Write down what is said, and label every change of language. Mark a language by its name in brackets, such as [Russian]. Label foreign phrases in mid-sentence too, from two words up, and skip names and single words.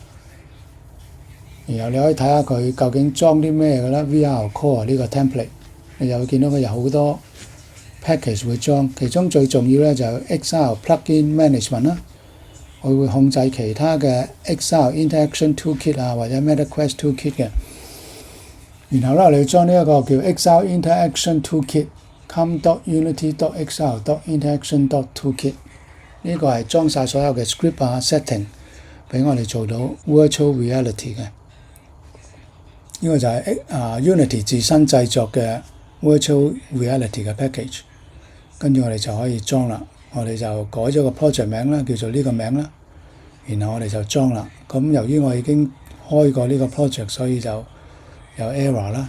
[Cantonese] 然後你可以睇下佢究竟裝啲咩嘅啦。VR Core 呢個 template， 你就會見到佢有好多 package 會裝，其中最重要呢就係 XR Plugin Management 啦。我會控制其他嘅 XR Interaction Toolkit 啊，或者 MetaQuest Toolkit 嘅。然後咧，你要將呢一個叫 XR Interaction Toolkit com.unity.xr.interaction.toolkit 呢個係裝晒所有嘅 script 啊 setting 俾我哋做到 [English] virtual reality [Cantonese] 嘅。呢個就係Unity 自身製作嘅 [English] Virtual Reality [Cantonese] 嘅 package。跟住我哋就可以裝啦。我哋就改咗個 project 名啦，叫做呢個名啦。然後我哋就裝啦。咁由於我已經開過呢個 project，所以就有 error 啦。